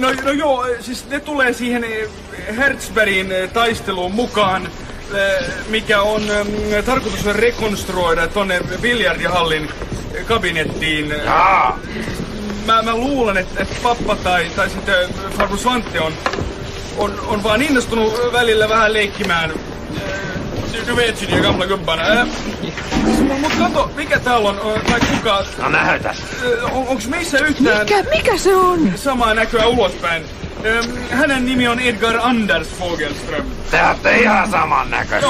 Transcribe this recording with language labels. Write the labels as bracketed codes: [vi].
[fi] No joo, siis ne tulee siihen Hertzbergin taisteluun mukaan, mikä on tarkoitus rekonstruoida tonne biljardihallin kabinettiin. Jaa. Mä luulen, että pappa tai sitten Farbror Svante on vaan innostunut välillä vähän leikkimään. [sv] Du vet ju, gamla gubbarna. [fi] Mut kato, mikä täällä on, tai kuka... No näytä. Onks meissä yhtään... Mikä se on? Samaa näköä ulospäin. Hänen nimi on Edgar Anders Fogelström. Te ootte ihan saman näköisiä.